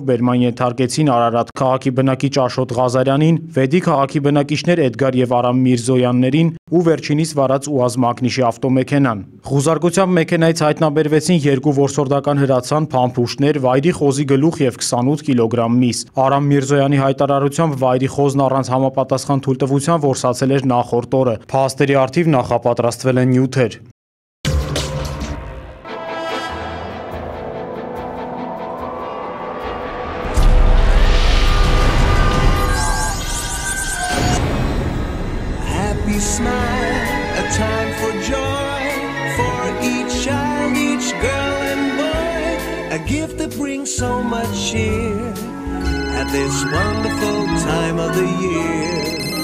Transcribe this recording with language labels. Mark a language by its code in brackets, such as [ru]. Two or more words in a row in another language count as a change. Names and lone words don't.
[hy] բերման ենթարկեցին Արարատ քաղաքի բնակիչ Աշոտ Ղազարյանին, Վեդի քաղաքի բնակիչներ Էդգար եւ Արամ Միրզոյաններին ու վերջինիս վարած ՈՒԱԶ մակնիշի ավտոմեքենան։ Խուզարկությամբ մեքենայից հայտնաբերվեցին 2 որսորդական հրացան, փամփուշտներ, վայրի խոզի գլուխ եւ 28 կիլոգրամ միս։ Արամ Միրզոյանի հայտարարությամբ վայրի խոզն առանց համապատասխան թույլտվության որսացել էր նախորդ օրը։ Փաստերի առթիվ նախապատրաստվել են նյութեր։ [en] Happy smile, a time for joy, for each child, each girl and boy, a gift that brings so much cheer at this wonderful time of the year.